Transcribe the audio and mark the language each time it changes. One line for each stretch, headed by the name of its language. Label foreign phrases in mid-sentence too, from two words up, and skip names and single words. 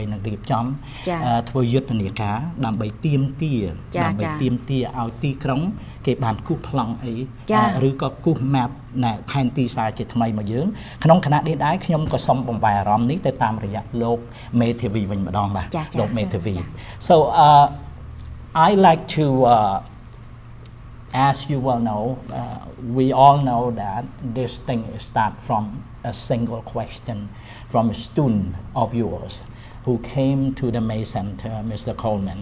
Khmer: នឹងរៀបចំធ្វើយុទ្ធនាការដើម្បីទាមទារឲ្យទីក្រុងគេបានគូសប្លង់អីឬក៏គូស map ណែផែនទីសារជាថ្មីមកយើងក្នុងគណៈនេះដែរខ្ញុំក៏សូមបំបែអារម្មណ៍នេះទៅតាមរយៈលោក មេធាវីវិញម្ដងបាទលោក មេធាវី
English: so I like to as you well know, we all know that this thing starts from a single question from a student of yours who came to the MAYE Center, Mr. Coleman.